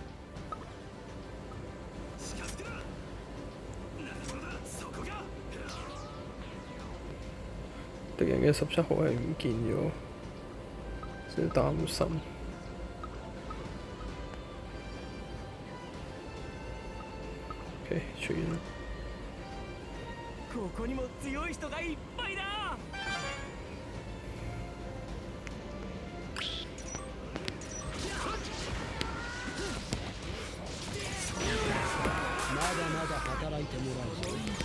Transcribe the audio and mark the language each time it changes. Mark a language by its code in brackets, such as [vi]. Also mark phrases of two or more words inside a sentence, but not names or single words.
[yue] 敵人嘅17號係唔見咗，真係擔心。OK， 出現啦。 [ja] ここにも強い人がいっぱいだ。まだまだ働いてもらうぞ。